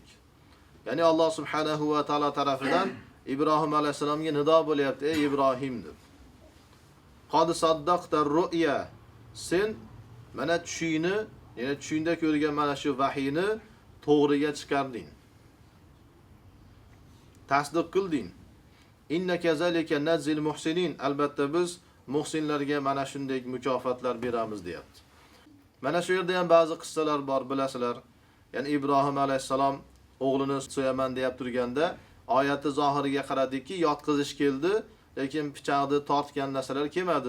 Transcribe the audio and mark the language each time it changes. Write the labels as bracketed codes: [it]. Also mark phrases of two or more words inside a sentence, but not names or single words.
[uz] Ya'ni Alloh subhanahu va taolo tarafidan Ibrohim alayhisalomga nido bo'lyapti, ey Ibrohim deb. [ar] قد صدقت الرؤيا. [uz] Sen mana tushingni, ya'ni tushingda ko'rgan mana shu vahiyni to'g'riga chiqarding. Tasdiq qilding. [ar] إنا كذلك نجزي المحسنين. [uz] Albatta biz muhsinlarga mana shunday mukofotlar beramiz deyapti. Mana shu yerda ham ba'zi qissalar bor, bilasizlar. Ya'ni Ibrohim alayhisalom o'g'lini so'yaman deb turganda, oyatni zohiriga qaradiki, yotqizish keldi, lekin pichoqni tortgan narsalar kelmadi.